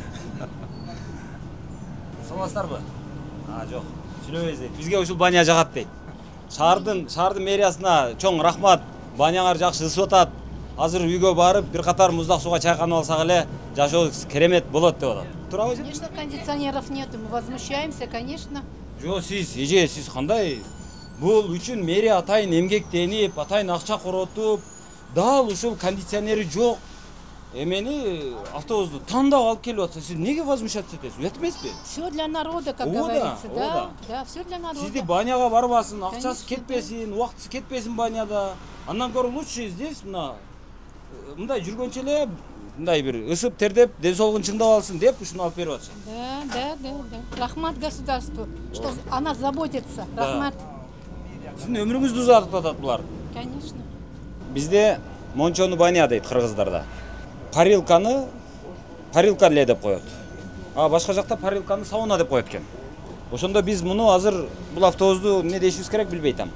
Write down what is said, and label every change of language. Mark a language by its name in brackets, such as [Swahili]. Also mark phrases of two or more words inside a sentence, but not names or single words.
[Kyrgyz] Саламатсыздарбы? Жок. Сүйлөбөйсүз дейт. Бизге ушул баня жагат дейт. Шаардын мэриясына чоң рахмат. Баняңар жакшы ысып атат. Азыр үйгө барып, бир катар муздак сууга чайканып алсак эле жашоо керемет болот деп атат. Туурабы? [Russian] Конечно, кондиционеров нет, мы возмущаемся, конечно. [Kyrgyz] Жок, сиз кандай? Бул үчүн мэрия атайын эмгектенип, атайын акча коротуп, дал ушул кондиционери жок Эмени автобусту тандап алып келип атса, сиз неге возмущаться этесиз? Уят эмеспи? [Russian] Все для народа, как [Kyrgyz] Ооба, [Russian] говорится, да? [Kyrgyz] ооба. [Russian] Да, все для народа. [Kyrgyz] Сизди баняга барбасын, акчасы [Russian] Конечно, [Kyrgyz] кетпесин, убактысы кетпесин баняда. Андан көрө [Russian] лучше здесь [Kyrgyz] мындай жүргөнчө эле мындай бир ысып тердеп, ден соолугун чыңдап алсын деп ушуну алып берип атышат. [Russian] Да. Рахмат государству, что о нас заботится. Да. [Kyrgyz] Рахмат. Сиздин өмүрүңүздү узартып атат булар. [Russian] Конечно. [Kyrgyz] Бизде мончону баня дейт кыргыздарда. Парилка эле деп коет. А башка жакта парилканы сауна деп коет экен. Ошондо биз муну азыр бул автобусту эмне дешибиз керек билбей атам.